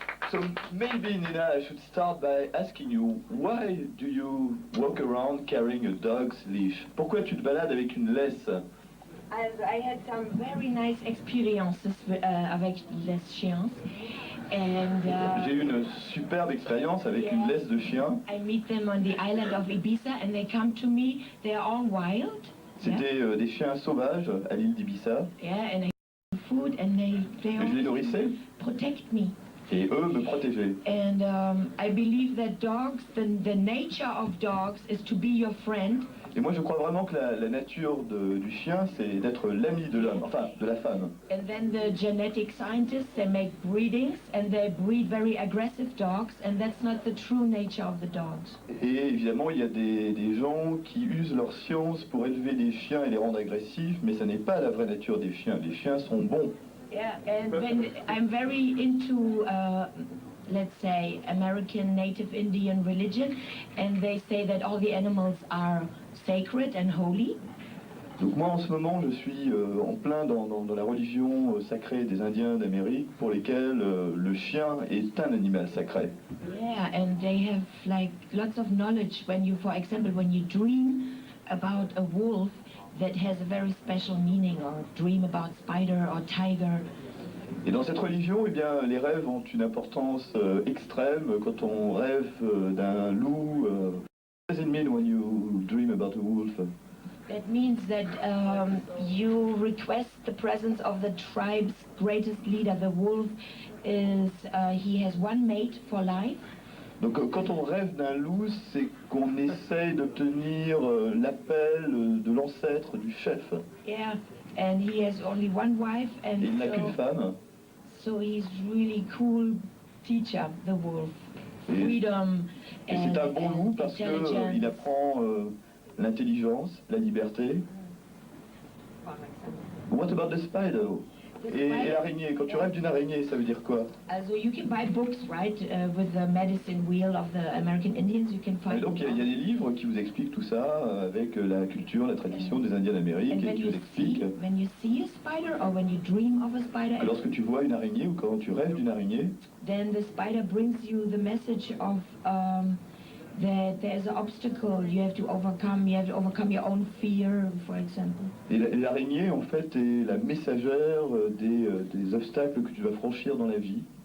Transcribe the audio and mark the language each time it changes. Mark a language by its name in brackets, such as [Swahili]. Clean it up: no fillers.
[English] So maybe Nina, I should start by asking you, why do you walk around carrying a dog's leash? [French] Pourquoi tu te balades avec une laisse? [English] I had some very nice experiences [French] avec les chiens. J'ai eu une superbe expérience avec une laisse de chien. [English] I meet them on the island of Ibiza and they come to me. They are all wild. [French] C'était des chiens sauvages à l'île d'Ibiza. [English] Yeah, and I give food and they [French] je les nourrissais. [English] Protect me. [French] Et eux me protégeaient. [English] And I believe that dogs, the nature of dogs is to be your friend. [French] Et moi je crois vraiment que la nature du chien c'est d'être l'ami de l'homme, enfin de la femme. [English] And then the genetic scientists, they make breedings and they breed very aggressive dogs and that's not the true nature of the dogs. [French] Et évidemment il y a des gens qui usent leur science pour élever des chiens et les rendre agressifs, mais ça n'est pas la vraie nature des chiens. Les chiens sont bons. [English] Yeah, and when I'm very into let's say American Native Indian religion, and they say that all the animals are sacred and holy. [French] Donc moi en ce moment je suis en plein dans la religion sacrée des Indiens d'Amérique pour lesquels le chien est un animal sacré. [English] Yeah, and they have like lots of knowledge when you, for example, when you dream about a wolf that has a very special meaning, or dream about spider or tiger. [French] Et dans cette religion, eh bien, les rêves ont une importance extrême. Quand on rêve d'un loup, [English] what does it mean when you dream about a wolf? That means that you request the presence of the tribe's greatest leader. The wolf is, he has one mate for life. [French] Donc quand on rêve d'un loup, c'est qu'on essaye d'obtenir l'appel de l'ancêtre, du chef. [English] Yeah, and he has only one wife, and [French] il n'a qu'une femme. [English] So he's really cool teacher, the wolf. Freedom [French] et c'est un bon loup parce qu'il apprend l'intelligence, la liberté. [English] What about the spider? [French] Et l'araignée, quand tu rêves d'une araignée, ça veut dire quoi? [English] So you can buy books, right, with the medicine wheel of the American Indians. You can find. [French] Et donc il y a des livres qui vous expliquent tout ça avec la culture, la tradition des Indiens d'Amérique et qui vous expliquent. [English] When you see a spider or when you dream of a spider. [French] Lorsque tu vois une araignée ou quand tu rêves d'une araignée. [English] Then the spider brings you the message of that there's an obstacle you have to overcome. You have to overcome your own fear, for example. [French] Et l'araignée, en fait, est la messagère des obstacles que tu vas franchir dans la vie.